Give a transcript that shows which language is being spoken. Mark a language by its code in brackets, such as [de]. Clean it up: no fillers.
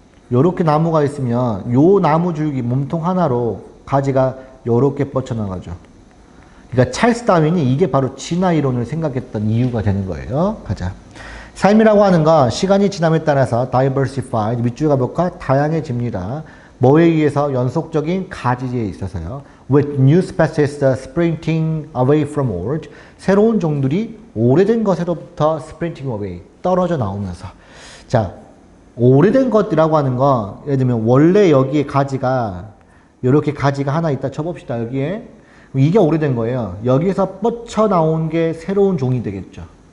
[ko] 이렇게 나무가 있으면 요 나무 줄기, 몸통 하나로 가지가 이렇게 뻗쳐나가죠. 그러니까 찰스 다윈이 이게 바로 진화 이론을 생각했던 이유가 되는 거예요. 가자. 삶이라고 하는 건 시간이 지남에 따라서 diversified, 밑줄 가볼까? 다양해집니다. 뭐에 의해서? 연속적인 가지에 있어서요. [en] With new species sprinting away from old. [ko] 새로운 종들이 오래된 것으로부터 [en] sprinting away, [ko] 떨어져 나오면서. 자, 오래된 것이라고 하는 건 예를 들면 원래 여기에 가지가 이렇게 가지가 하나 있다 쳐봅시다. 여기에. 이게 오래된 거예요. 여기서 뻗쳐 나온 게 새로운 종이 되겠죠.